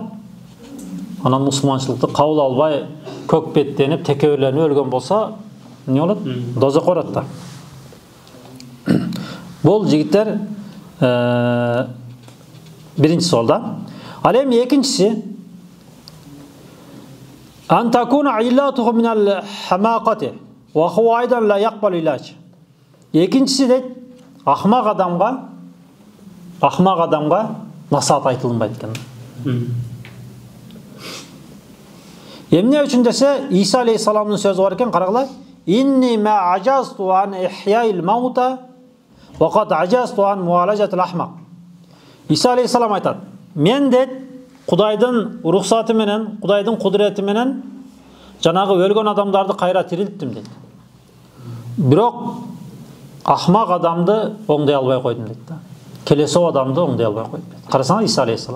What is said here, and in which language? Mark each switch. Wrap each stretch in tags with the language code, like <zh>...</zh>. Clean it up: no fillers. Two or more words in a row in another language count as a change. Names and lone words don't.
<ky>Анан мусулманчылыкты кабыл албай, көкпеттенип, текебирленип өлгөн болсо, эмне болот? Дозокко барат да. Бул жигиттер биринчи суал да. Ал эми экинчиси</ky> <ar>أن تكون علته من الحماقة وهو أيضا لا يقبل العلاج.</ar> <ky>Экинчиси дейт, ахмак адамга насаат айтылынбайт экен. Эмне үчүн десе, Иса алейхиссаламдын сөзү бар экен, карагыла.</ky> <ar>إني ما عجزت عن إحياء الموتى وقد عجزت عن معالجة الأحمق.</ar> <ky>Иса алейхиссалам айтат, мен дейт Кудайдын уруксаты менен, Кудайдын кудурети менен жанагы өлгөн адамдарды кайра тирилттим дейт. Бирок ахмак адамды оңдой албай койдум дейт да. Келесоо адамды оңдой албай койдум дейт. Карасаңар Иса алейхиссалам.</ky>